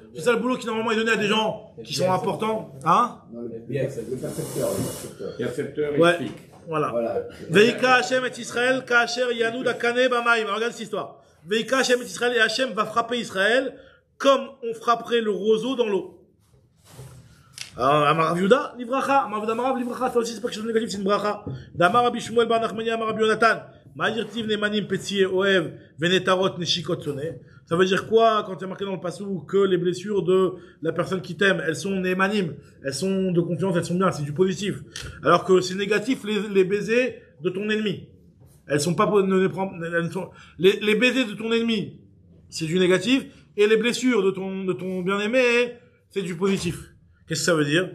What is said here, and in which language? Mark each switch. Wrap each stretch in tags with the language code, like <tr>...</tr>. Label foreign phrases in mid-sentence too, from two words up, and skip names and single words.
<fr>Le sale boulot qui normalement est donné à des gens qui sont importants. Hein? Il y a le percepteur. Ouais. Voilà.</fr> <he>והכה השם את ישראל, כאשר ינוד הקנה במים.</he> <fr>Regarde cette histoire.</fr> <he>והכה השם את ישראל,</he> <fr>et Hashem va frapper Israël comme on frapperait le roseau dans l'eau.</fr> <he>אמר יהודה, לברכה. אמר יהודה, לברכה.</he> <fr>Ça aussi, c'est pas quelque chose de négatif, c'est une bracha.</fr> <he>דאמר רבי שמואל בר נחמני, אמר רבי יונתן. מאי דכתיב נאמנים פצעי אוהב ונעתרות נשיקות שונא.</he> <fr>Ça veut dire quoi quand il y a marqué dans le passou que les blessures de la personne qui t'aime, elles sont nemanim, elles sont de confiance, elles sont bien, c'est du positif. Alors que c'est négatif les baisers de ton ennemi. Elles sont pas les baisers de ton ennemi, c'est du négatif, et les blessures de ton bien-aimé, c'est du positif. Qu'est-ce que ça veut dire?</fr>